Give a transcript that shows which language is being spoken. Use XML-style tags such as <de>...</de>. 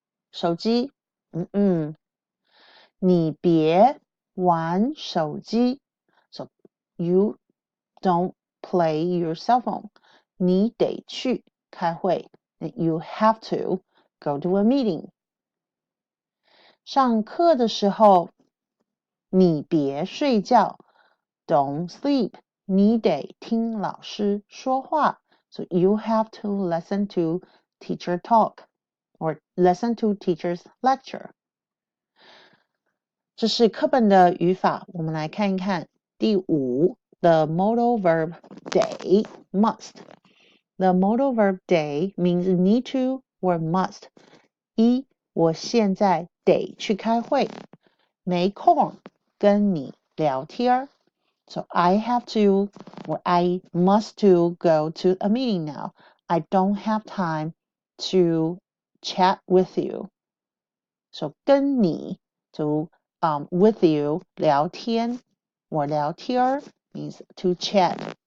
<zh>手机你别玩手机</zh> <en>So you don't play your cell phone.</en> <zh>你得去开会</zh> <en>You have to go to a meeting.</en> <zh>上课的时候你别睡觉</zh> <en>Don't sleep.</en> <zh>你得听老师说话</zh> <en>So you have to listen to teacher talk or listen to teacher's lecture.</en> <zh>这是课本的语法，我们来看一看。</zh> <en>第5 The modal verb day, must. The modal verb day means need to or must. 1.</en> <zh>我现在得去开会，没空跟你聊天。</zh> <en>So I have to or I must to go to a meeting now. I don't have time to chat with you. So</en> <zh>跟你</zh> <en>to with you 聊天 or 聊天 means to chat.</en>